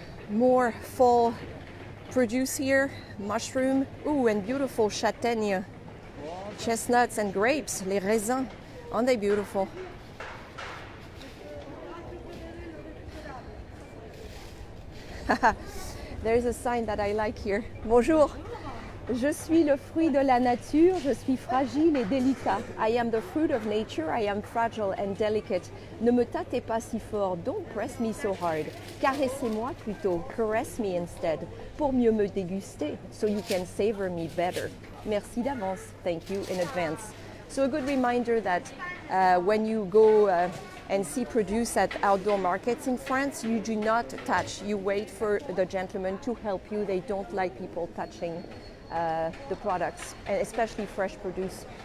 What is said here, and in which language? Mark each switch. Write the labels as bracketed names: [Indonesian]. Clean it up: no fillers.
[English] More fall produce here, mushroom, ooh, and beautiful châtaigne, chestnuts and grapes, les raisins. Aren't they beautiful? There's a sign that I like here. [French] Bonjour. Je suis le fruit de la nature, je suis fragile et délicat. [English] I am the fruit of nature, I am fragile and delicate. [French] Ne me tâtez pas si fort, [English] don't press me so hard. [French] Caressez-moi plutôt, [English] caress me instead, [French] pour mieux me déguster, [English] so you can savor me better. [French] Merci d'avance, [English] thank you in advance. So a good reminder that when you go and see produce at outdoor markets in France, you do not touch. You wait for the gentleman to help you. They don't like people touching the products, and especially fresh produce.